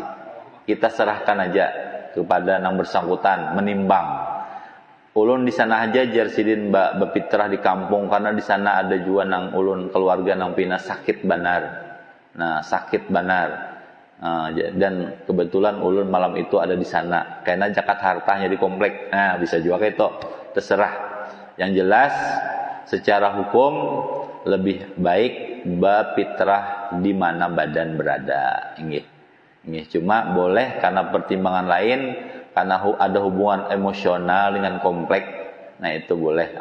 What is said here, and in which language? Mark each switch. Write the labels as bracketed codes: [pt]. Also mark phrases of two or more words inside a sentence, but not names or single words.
[id] Kita serahkan aja kepada yang bersangkutan menimbang. [bjn] Ulun di sana aja jar sidin berfitrah di kampung karena di sana ada juga nang ulun keluarga nang pina sakit banar. Nah, sakit banar. [id] Dan kebetulan ulun malam itu ada di sana. Karena zakat hartanya di komplek. Nah, bisa juga kayak itu. Terserah. Yang jelas secara hukum lebih baik berfitrah di mana badan berada. Ini cuma boleh karena pertimbangan lain. Karena ada hubungan emosional dengan komplek, nah itu boleh.